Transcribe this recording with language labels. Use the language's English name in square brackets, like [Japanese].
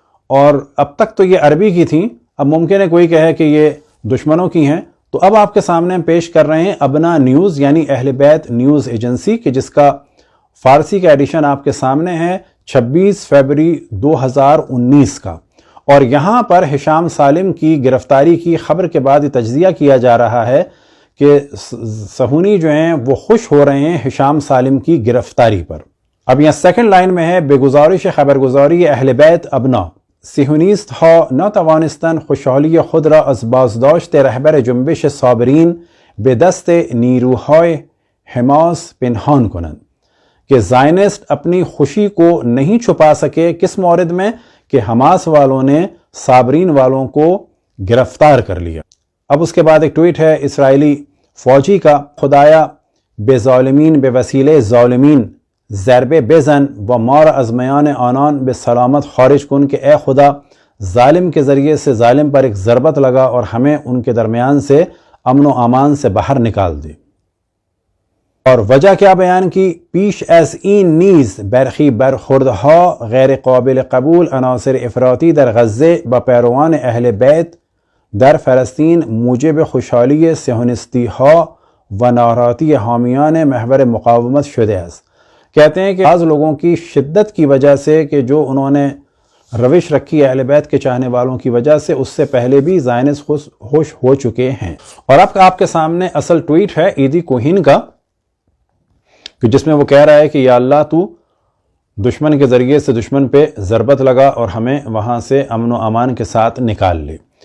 [Urdu] اور اب تک تو یہ عربی کی تھیں، اب ممکن ہے کوئی کہے کہ یہ دشمنوں کی ہیں، تو اب آپ کے سامنے ہم پیش کر رہے ہیں ابنا نیوز یعنی اہل بیت نیوز ایجنسی، کہ جس کا فارسی کا ایڈیشن آپ کے سامنے ہے 26 فروری 2019 کا. اور یہاں پر ہشام سالم کی گرفتاری کی خبر کے بعد یہ تجزیہ کیا جا رہا ہے کہ صہیونی جو ہیں وہ خوش ہو رہے ہیں ہشام سالم کی گرفتاری پر. اب یہاں سیکنڈ لائن میں ہے بے گزارش خبرگزاری اہل بیت ابنا، [Persian] صهیونیست ها ناتوانستند خوشحالی خود را از بازداشت رهبر جنبش صابرین به دست نیروهای حماس پنهان کنند. [Urdu] کہ زائنسٹ اپنی خوشی کو نہیں چھپا سکے کس مورد میں؟ کہ حماس والوں نے صابرین والوں کو گرفتار کر لیا. اب اس کے بعد ایک ٹویٹ ہے اسرائیلی فوجی کا، [Persian] خدایا بے ظالمین بے وسیلے ظالمین ضربے بزن و مار از میان آنان بے سلامت خارج کن، [Urdu] کہ اے خدا ظالم کے ذریعے سے ظالم پر ایک ضربت لگا اور ہمیں ان کے درمیان سے امن و امان سے باہر نکال دے. اور وجہ کیا بیان کی؟ [Persian] پیش از این نیز برخی برخوردها غیر قابل قبول عناصر افراطی در غزه با پیروان اہل بیت در فلسطین موجب خوشحالی صهیونیستی ها و ناراحتی حامیان محور مقاومت شده است. [Urdu] کہتے ہیں کہ بعض لوگوں کی شدت کی وجہ سے کہ جو انہوں نے روش رکھی اہل بیت کے چاہنے والوں کی وجہ سے، اس سے پہلے بھی زائنسٹ خوش ہو چکے ہیں. اور اب آپ کے سامنے اصل ٹویٹ ہے ایدی کوہین کا، کہ جس میں وہ کہہ رہا ہے کہ یا اللہ تو دشمن کے ذریعے سے دشمن پہ ضربت لگا اور ہمیں وہاں سے امن و امان کے ساتھ نکال لے.